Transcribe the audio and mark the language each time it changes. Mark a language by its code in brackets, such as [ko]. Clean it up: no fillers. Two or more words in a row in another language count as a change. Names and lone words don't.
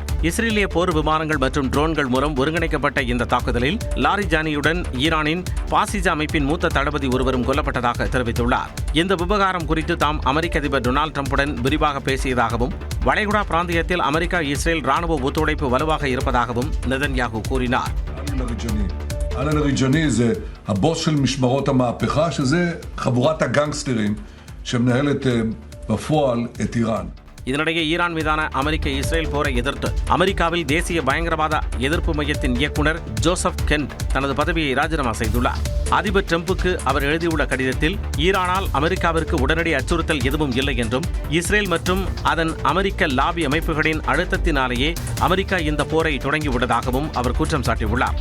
[ta] இஸ்ரேலிய போர் விமானங்கள் மற்றும் ட்ரோன்கள் மூலம் ஒருங்கிணைக்கப்பட்ட இந்த தாக்குதலில் லாரிஜானியுடன் ஈரானின் பாசிஜா அமைப்பின் மூத்த தளபதி ஒருவரும் கொல்லப்பட்டதாக தெரிவித்துள்ளார். இந்த விவகாரம் குறித்து தாம் அமெரிக்க அதிபர் டொனால்டு டிரம்புடன் விரிவாக பேசியதாகவும் வளைகுடா பிராந்தியத்தில் அமெரிக்கா இஸ்ரேல் ராணுவ ஒத்துழைப்பு வலுவாக இருப்பதாகவும் நெதன்யாகு கூறினார். [he] אלן ריג'ני זה הבוס של משמרות המהפכה, שזה חבורת הגנגסטרים שמנהלת בפועל את איראן. [ta] இதனிடையே ஈரான் மீதான அமெரிக்க இஸ்ரேல் போரை எதிர்த்து அமெரிக்காவில் தேசிய பயங்கரவாத எதிர்ப்பு மையத்தின் இயக்குநர் ஜோசப் கென்ட் தனது பதவியை ராஜினாமா செய்துள்ளார். அதிபர் டிரம்புக்கு அவர் எழுதியுள்ள கடிதத்தில் ஈரானால் அமெரிக்காவிற்கு உடனடி அச்சுறுத்தல் எதுவும் இல்லை என்றும் இஸ்ரேல் மற்றும் அதன் அமெரிக்க லாபி அமைப்புகளின் அழுத்தத்தினாலேயே அமெரிக்கா இந்த போரை தொடங்கிவிட்டதாகவும் அவர் குற்றம் சாட்டியுள்ளார்.